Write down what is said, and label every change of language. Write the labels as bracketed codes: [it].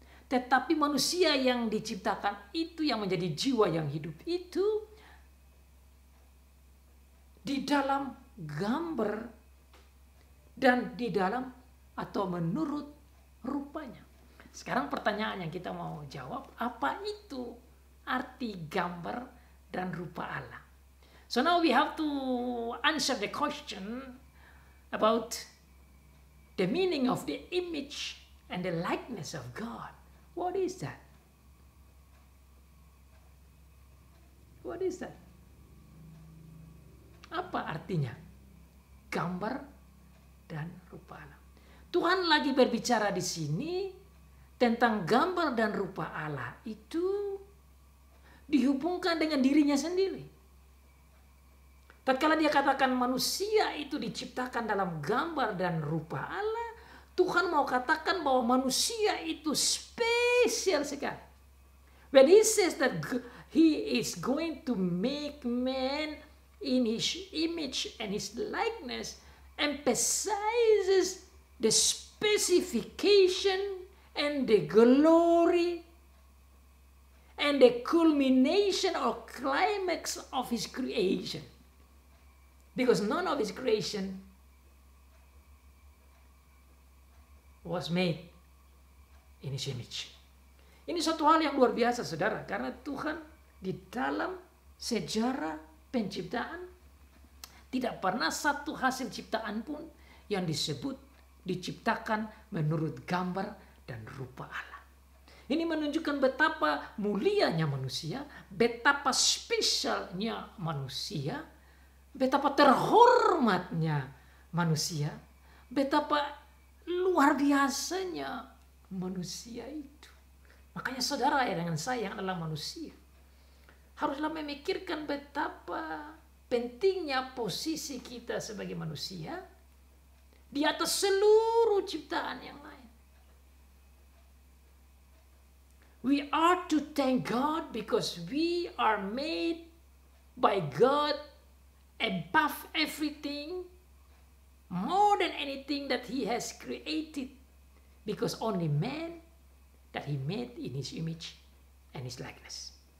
[id] tetapi manusia yang diciptakan itu, yang menjadi jiwa yang hidup itu, di dalam gambar dan di dalam atau menurut rupanya. Sekarang pertanyaan yang kita mau jawab, apa itu arti gambar dan rupa Allah? [en] So now we have to answer the question about the meaning of the image and the likeness of God. What is that? What is that? [id] Apa artinya gambar dan rupa Allah? Tuhan lagi berbicara di sini tentang gambar dan rupa Allah itu dihubungkan dengan dirinya sendiri. Tatkala dia katakan manusia itu diciptakan dalam gambar dan rupa Allah, Tuhan mau katakan bahwa manusia itu spesial sekali. [en] When he says that he is going to make man in his image and his likeness, emphasizes the specification and the glory and the culmination or climax of his creation. Because none of his creation was made in his image. [id] Ini suatu hal yang luar biasa, saudara, karena Tuhan di dalam sejarah penciptaan tidak pernah satu hasil ciptaan pun yang disebut diciptakan menurut gambar dan rupa Allah. Ini menunjukkan betapa mulianya manusia, betapa spesialnya manusia, betapa terhormatnya manusia, betapa luar biasanya manusia itu. Makanya saudara ya dengan saya yang adalah manusia, haruslah memikirkan betapa pentingnya posisi kita sebagai manusia di atas seluruh ciptaan yang lain. [en] We are to thank God because we are made by God above everything, more than anything that He has created, because only man that He made in His image and His likeness.